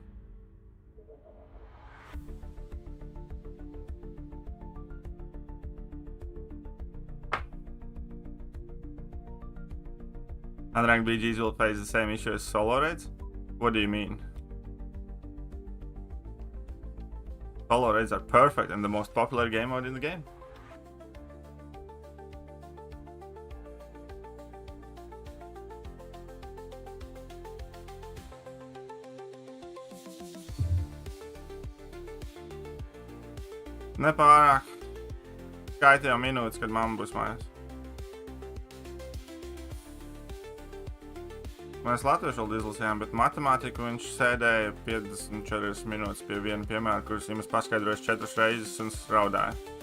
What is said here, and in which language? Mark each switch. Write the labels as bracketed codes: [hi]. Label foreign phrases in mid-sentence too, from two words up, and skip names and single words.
[en] Unranked BGs will face the same issue as solo raids? What do you mean? Solo raids are perfect and the most popular game mode in the game. [lv] Nepārāk. Gaida jau minūtes, kad mamma būs mājās. Mēs latviešu valodu izlasījām, bet matemātiku viņš sēdēja 54 minūtes pie viena piemēra, kurus jums paskaidrojas 4 reizes un raudāja.